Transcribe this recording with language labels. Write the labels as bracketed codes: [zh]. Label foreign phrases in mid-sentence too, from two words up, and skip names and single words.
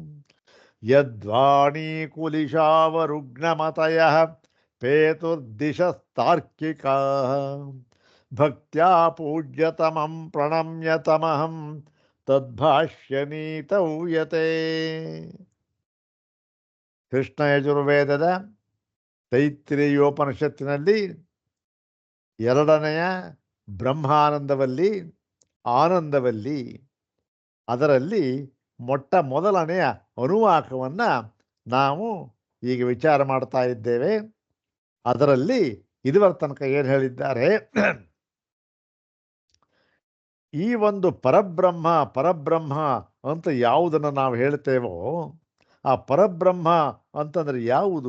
[sa] ಯದ್ವಾಣೀಕುಲಿಶಾವರುಗ್ನಮತಯಃ ಪೇತುರ್ದಿಶಸ್ತಾರ್ಕಿಕಾಃ ಭಕ್ತ್ಯಾ ಪೂಜ್ಯತಮಂ ಪ್ರಣಮ್ಯತಮಹಂ ತದ್ಭಾಷ್ಯನೀತೌ ಯತೆ. [kn] ಕೃಷ್ಣ ಯಜುರ್ವೇದದ ತೈತ್ತಿರೀಯೋಪನಿಷತ್ತಿನಲ್ಲಿ ಎರಡನೆಯ ಬ್ರಹ್ಮಾನಂದವಲ್ಲಿ ಆನಂದವಲ್ಲಿ ಅದರಲ್ಲಿ ಮೊಟ್ಟ ಮೊದಲನೆಯ ಅನುವಾಕವನ್ನು ನಾವು ಈಗ ವಿಚಾರ ಮಾಡ್ತಾ ಇದ್ದೇವೆ. ಅದರಲ್ಲಿ ಇದುವರ ತನಕ ಏನು ಹೇಳಿದ್ದಾರೆ, ಈ ಒಂದು ಪರಬ್ರಹ್ಮ ಅಂತ ಯಾವುದನ್ನು ನಾವು ಹೇಳ್ತೇವೋ ಆ ಪರಬ್ರಹ್ಮ ಅಂತಂದರೆ ಯಾವುದು?